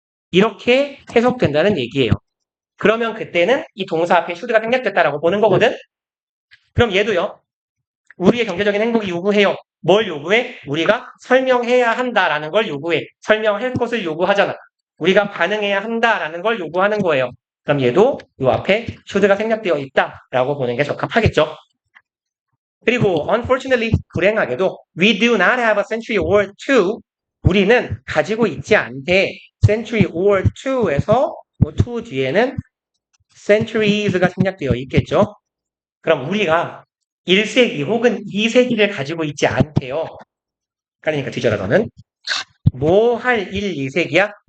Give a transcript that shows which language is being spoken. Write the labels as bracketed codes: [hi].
[ko] 이렇게 해석된다는 얘기예요. 그러면 그때는 이 동사 앞에 should가 생략됐다라고 보는 거거든. 그럼 얘도요. 우리의 경제적인 행복이 요구해요. 뭘 요구해? 우리가 설명해야 한다라는 걸 요구해. 설명할 것을 요구하잖아. 우리가 반응해야 한다라는 걸 요구하는 거예요. 그럼 얘도 요 앞에 should가 생략되어 있다라고 보는 게 적합하겠죠. 그리고 [en] unfortunately [ko] 불행하게도 [en] we do not have a century or two. [ko] 우리는 가지고 있지 않대. [en] century or two [ko] 에서 two 뒤에는 centuries가 생략되어 있겠죠. 그럼 우리가 1세기 혹은 2세기를 가지고 있지 않대요. 그러니까 뒤져라서는 뭐 할 1, 2세기야?